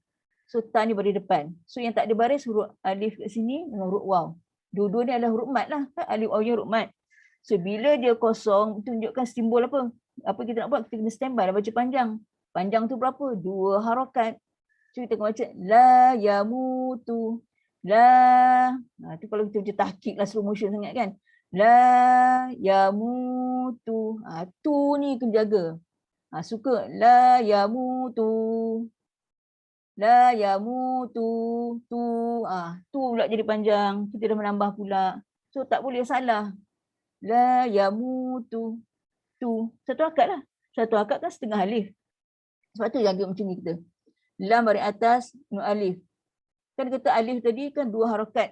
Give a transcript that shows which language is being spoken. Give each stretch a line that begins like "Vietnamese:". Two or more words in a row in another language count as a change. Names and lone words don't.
Malay: So ta ni baris depan. So yang tak ada baris huruf alif kat sini dengan huruf waw. Dua-dua ni adalah huruf mat lah. Kan? Alif waw ya huruf mat. So bila dia kosong, tunjukkan simbol apa? Apa kita nak buat? Kita kena standby lah baca panjang. Panjang tu berapa? 2 harakat. So kita akan baca
Arabic: لا يموت.
Malay: La. Tu kalau kita baca tahqiq lah,
English: slow motion
Malay: sangat kan.
Arabic: لا يموت.
Malay: Tu ni kena jaga. Suka
Arabic: لا يموت. لا يموت.
Malay: Tu pula jadi panjang. Kita dah menambah pula. So tak boleh salah.
Arabic: لا يموت.
Malay: Satu akad lah. Satu akad kan setengah alif. Sebab tu jaga macam ni kita. Lam baris atas, nun alif. Kan kata alif tadi kan 2 harakat.